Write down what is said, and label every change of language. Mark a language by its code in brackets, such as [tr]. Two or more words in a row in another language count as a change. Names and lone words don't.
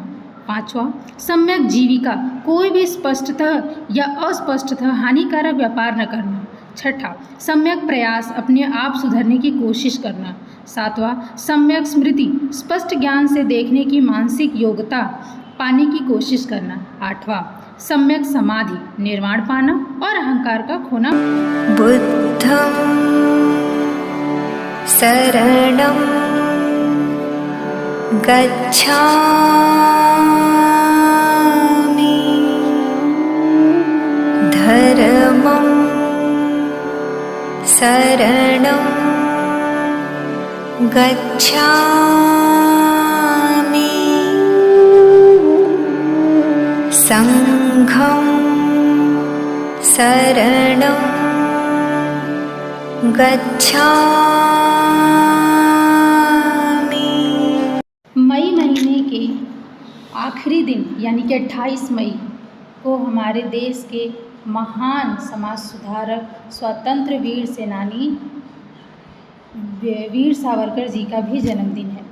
[hi] पांचवा, सम्यक जीविका, कोई भी स्पष्टतः या अस्पष्टतः हानिकारक व्यापार न करना। छठा, सम्यक प्रयास, अपने आप सुधरने की कोशिश करना। सातवां, सम्यक स्मृति, स्पष्ट ज्ञान से देखने की मानसिक योग्यता पाने की कोशिश करना। आठवां, सम्यक समाधि, निर्वाण पाना और अहंकार का खोना। [pi] बुद्धं शरणं गच्छामि, धर्मं शरणं गच्छामि, संघं शरणं गच्छामि। [hi] मई महीने के आखिरी दिन यानी कि 28 मई को हमारे देश के महान समाज सुधारक, स्वतंत्र वीर सेनानी वीर सावरकर जी का भी जन्मदिन है।